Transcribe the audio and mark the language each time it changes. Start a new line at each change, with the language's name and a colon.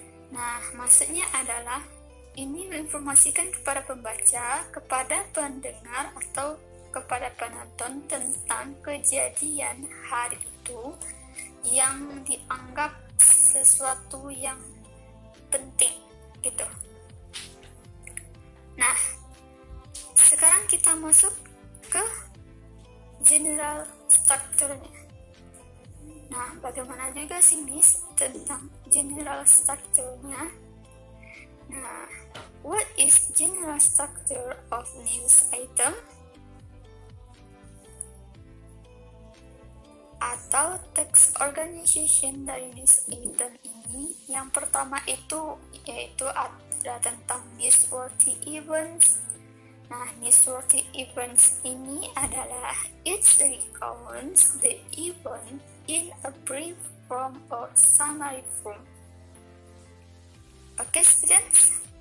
Indonesian: Nah, maksudnya adalah ini menginformasikan kepada pembaca, kepada pendengar atau kepada penonton tentang kejadian hari itu yang dianggap sesuatu yang penting gitu. Nah, sekarang kita masuk ke general strukturnya. Nah, bagaimana juga sih Miss tentang general strukturnya?
English: Nah, what is general structure of news item?
Indonesian: Atau text organization dari news item ini, yang pertama itu yaitu ada tentang newsworthy events.
English: Nah, newsworthy events
Indonesian: ini adalah
English: it recounts the event in a brief form or summary form. Oke, students?